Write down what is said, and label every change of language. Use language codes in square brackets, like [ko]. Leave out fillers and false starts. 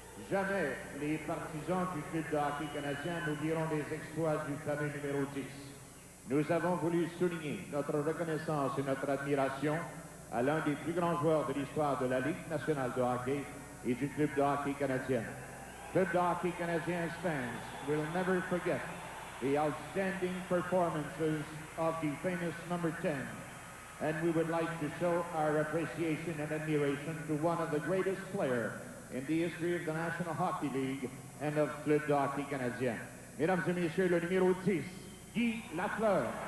[fr] Jamais les partisans du Club de hockey canadien n'oublieront les exploits du fameux numéro 10. Nous avons voulu souligner notre reconnaissance et notre admiration à l'un des plus grands joueurs de l'histoire de la Ligue nationale de hockey et du Club de hockey canadien. [en] Club de hockey canadien's fans will never forget the outstanding performances of the famous number 10. And we would like to show our appreciation and admiration to one of the greatest players in the history of the National Hockey League and of Club de hockey canadien. [fr] Mesdames et messieurs, le numéro 10, Guy Lafleur.